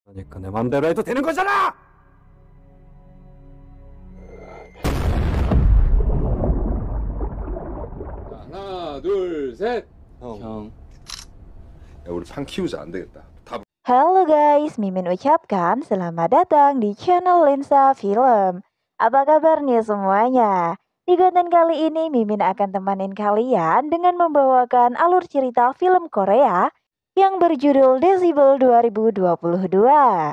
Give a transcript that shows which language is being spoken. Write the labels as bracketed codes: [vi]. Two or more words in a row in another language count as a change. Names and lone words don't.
[ko] 그러니까 내 맘대로 해도 되는 거잖아! 하나, 둘, 셋. 형. 야, 우리 판 키우자. 안 되겠다. 다 [id] Halo guys, Mimin ucapkan selamat datang di channel Lensa Film. Apa kabar nih semuanya? Di konten kali ini Mimin akan temanin kalian dengan membawakan alur cerita film Korea yang berjudul Decibel 2022.